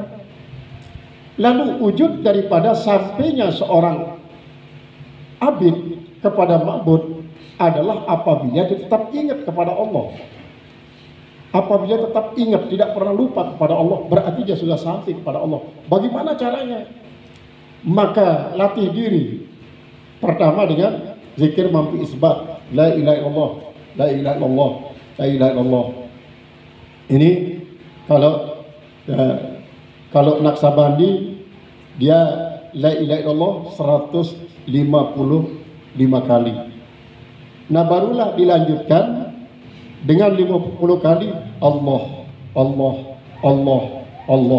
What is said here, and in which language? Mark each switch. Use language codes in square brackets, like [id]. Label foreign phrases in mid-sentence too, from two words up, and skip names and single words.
[id] Lalu wujud daripada sampainya seorang abid kepada ma'bud adalah apabila dia tetap ingat kepada Allah. Apabila tetap ingat, tidak pernah lupa kepada Allah, berarti dia sudah sampai kepada Allah. Bagaimana caranya? Maka latih diri. Pertama dengan zikir mampu isbat, [ar] لا إله إلا الله، لا إله إلا الله، لا إله إلا الله. [id] Ini kalau Naksabandi dia [ar] لا إله إلا الله [id] 155 kali. Nah, barulah dilanjutkan dengan 50 kali Allah, Allah, Allah, Allah.